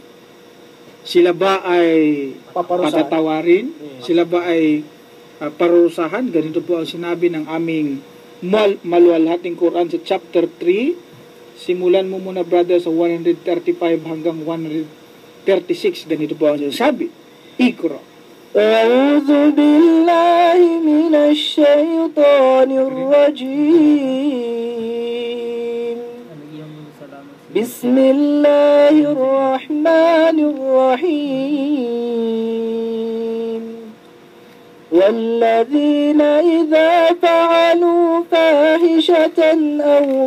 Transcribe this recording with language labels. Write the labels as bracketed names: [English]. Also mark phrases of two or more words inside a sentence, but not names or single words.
[Filipino] Sila ba ay patatawarin? Sila ba ay parusahan? Ganito po ang sinabi ng aming maluwalhating Quran sa chapter 3. Simulan mo muna, brother, sa 135 hanggang 136. Ganito po ang sinasabi. Ikra. [Arabic] أعوذ بالله من الشيطان الرجيم بسم الله الرحمن الرحيم والذين إذا فعلوا فاحشة أو